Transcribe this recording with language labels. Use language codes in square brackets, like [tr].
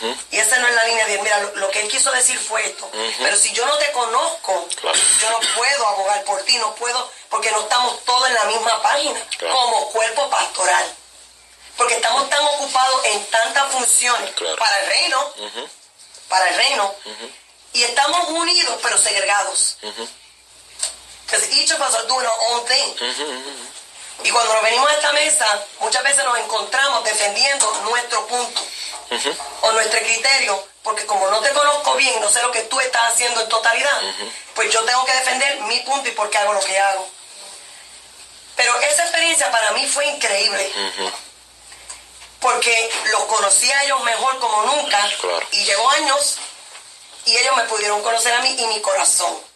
[es] Y esa no es la línea de, mira, lo que él quiso decir fue esto. Pero si yo no te conozco, yo no puedo abogar por ti, no puedo, porque no estamos todos en la misma página, como cuerpo pastoral. Porque estamos tan ocupados en tantas funciones para el reino, y estamos unidos pero segregados. [en] Because each of us are doing our own thing. [es] Y cuando nos venimos a esta mesa, muchas veces nos encontramos defendiendo nuestro punto o nuestro criterio, porque como no te conozco bien, no sé lo que tú estás haciendo en totalidad, pues yo tengo que defender mi punto y por qué hago lo que hago. Pero esa experiencia para mí fue increíble, porque los conocí a ellos mejor como nunca, y llevo años, y ellos me pudieron conocer a mí y mi corazón.